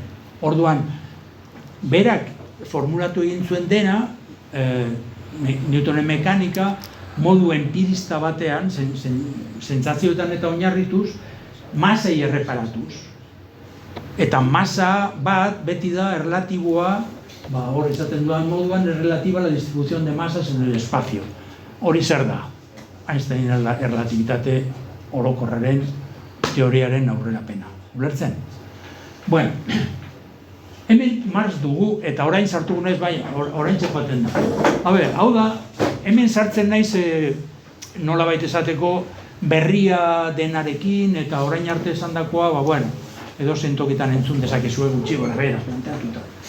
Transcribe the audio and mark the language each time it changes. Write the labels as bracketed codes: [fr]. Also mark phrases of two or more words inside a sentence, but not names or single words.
[eu] Orduan, berak formulatu egin zuen dena, Newtonen mekanika, modu empirista batean, sentsazioetan eta oinarrituz, masei erreparatuz. Eta masa bat beti da erlatiboa, hor esaten duan moduan, [es] es relativa a la distribución de masas en el espacio. [eu] Hori zer da? Einsteinen erlatibitate orokorraren teoriaren aurrerapena. Ulertzen? Bueno, hemen Marx dugu, eta orain sartu naiz, bai, orain txepaten da. Hau da, hemen sartzen naiz nolabait esateko berria denarekin, eta orain arte esandakoa, edo zentokitan entzun dezakezue gutxi gorabera planteatuta.